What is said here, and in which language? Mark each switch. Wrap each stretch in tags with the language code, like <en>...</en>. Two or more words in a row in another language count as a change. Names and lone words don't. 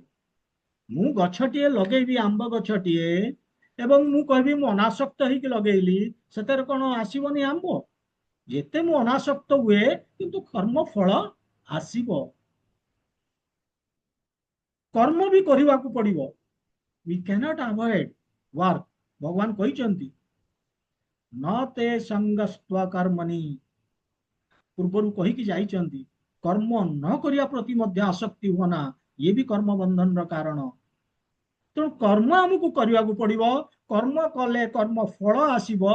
<or>ମୁଁ ଗଛଟିଏ ଲଗେଇବି, ଆମ୍ବ ଗଛଟିଏ, ଏବଂ ମୁଁ କହିବି ମୁଁ ଅନାସକ୍ତ ହେଇକି ଲଗେଇଲି, ସେଥିରେ କଣ ଆସିବନି ଆମ୍ବ? ଯେତେ ମୁଁ ଅନାସକ୍ତ ହୁଏ, କିନ୍ତୁ କର୍ମ ଫଳ ଆସିବ। କର୍ମ ବି କରିବାକୁ ପଡିବ,</or> <en>we cannot avoid work।</en> <or>ଭଗବାନ କହିଛନ୍ତି</or> <sa>ନ ତେ ସଙ୍ଗସ୍ତ୍ୱ କର୍ମଣି,</sa> <or>ପୂର୍ବରୁ କହିକି ଯାଇଛନ୍ତି, କର୍ମ ନ କରିବା ପ୍ରତି ମଧ୍ୟ ଆସକ୍ତି ହୁଅ ନା, ଇଏ ବି କର୍ମ ବନ୍ଧନର କାରଣ। ତେଣୁ କର୍ମ ଆମକୁ କରିବାକୁ ପଡିବ, କର୍ମ କଲେ କର୍ମ ଫଳ ଆସିବ।</or>